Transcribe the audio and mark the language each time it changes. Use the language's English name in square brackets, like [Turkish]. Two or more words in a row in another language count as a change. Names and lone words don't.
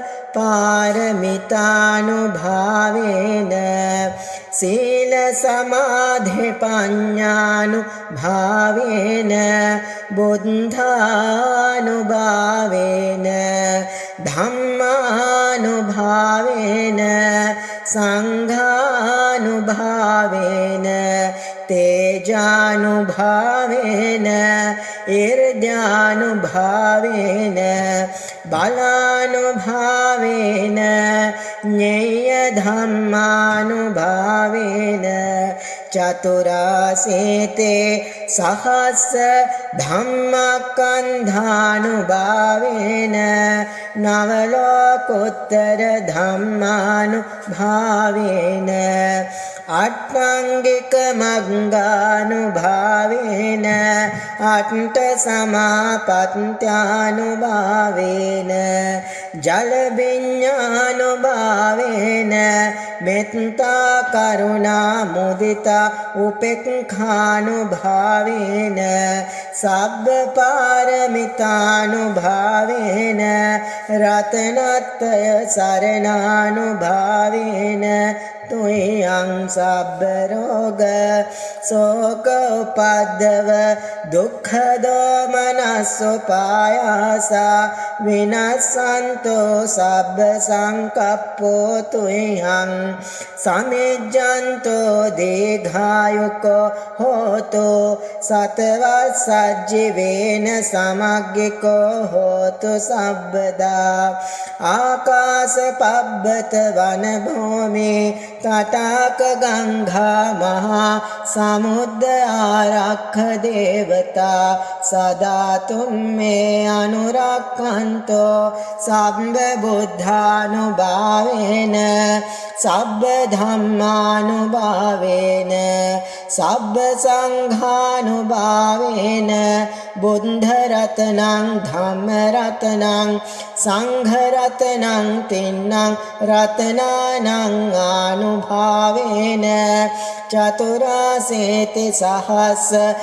[Pali] පාරමිතානුභාවේන සීල සමාධි පඤ්ඤානුභාවේන බුද්ධානුභාවේන ධම්මානුභාවේන සංඝානුභාවේන තේජානුභාවේන ඉර්ධ්‍යානුභාවේන බලානුභාවේන ඤේය ධම්මානුභාවේන චතුරාසේතේ සහස්ස ධම්මක්ඛන්ධානුභාවේන නවලෝකෝත්තර ධම්මානුභාවේන අට්ඨංගික මග්ගානුභාවේන අට්ඨ සමාපත්ත්‍යානුභාවේන ජල විඤ්ඤානුභාවේන මෙත්තා කරුණා මුදිතා උපේක්ඛානුභාවේන සබ්බ පාරමිතානුභාවේන රතනත්‍රය සරණානුභාවේන තුයං සබ්බ රෝග සෝක උපද්දව දුක්ඛ දෝමනස්සෝපායාසා විනස්සන්තෝ සබ්බ සංකප්පෝ තුයං සමිජ්ජන්තෝ දීඝායුකෝ හෝතෝ සතවස්සජ්ජීවේන සමග්ගිකෝ හෝතු සබ්බදා ආකාශ පබ්බත වන භූමි तटाक गंगा महा समुद्र आरक्ष देवता सदा तुमे अनुरक्षन्तो सब्ब बुद्धानुभावेन सब्ब धम्मानुभावेन सब्ब संघानुभावेन बुद्धरत्नं धम्मरत्नं संघरत्नं तिन्नं रत्नानां अनुभावेन चतुराशीति सहस्र